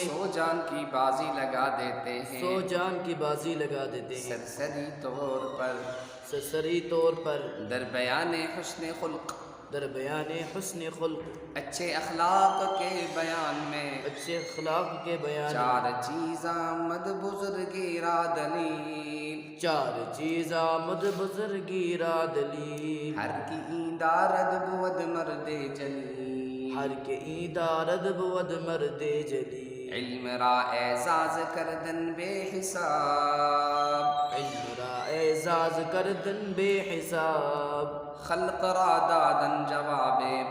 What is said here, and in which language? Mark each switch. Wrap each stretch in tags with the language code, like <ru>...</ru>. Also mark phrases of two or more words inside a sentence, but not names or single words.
<ur>100 جان کی بازی لگا دیتے ہیں، 100 جان کی بازی لگا دیتے ہیں، سرسری طور پر</ur> <fa>دربیان حسن خلق،</fa> <ur>اچھے اخلاق کے بیان میں،</ur> <fa>چار چیز آمد بزرگی را دلیل، ہر کی ایندارد بود مرد جلیل، علم را اعزاز کردن بے حساب، خلق را دادن جواب</fa>